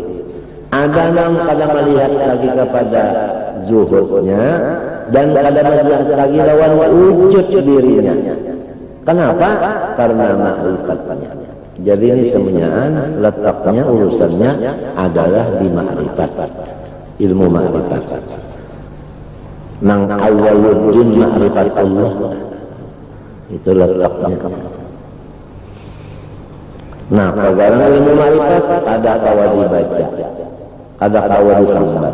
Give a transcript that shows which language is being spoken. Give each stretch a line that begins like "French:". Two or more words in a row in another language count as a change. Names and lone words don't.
Indonesian: Ada yang kadang melihat lagi kepada zuhudnya dan kadang melihat lagi lawan wujud dirinya. Kenapa? Karena ma'rifatnya. Jadi ini semuanya letaknya urusannya adalah di ma'rifat, ilmu ma'rifat. Nang
Arabic: أول الدين معرفة الله,
Indonesian: itu letaknya.
Banjar: Nah, karena ilmu ma'rifat ada kawa dibaca, ada kawa disambat.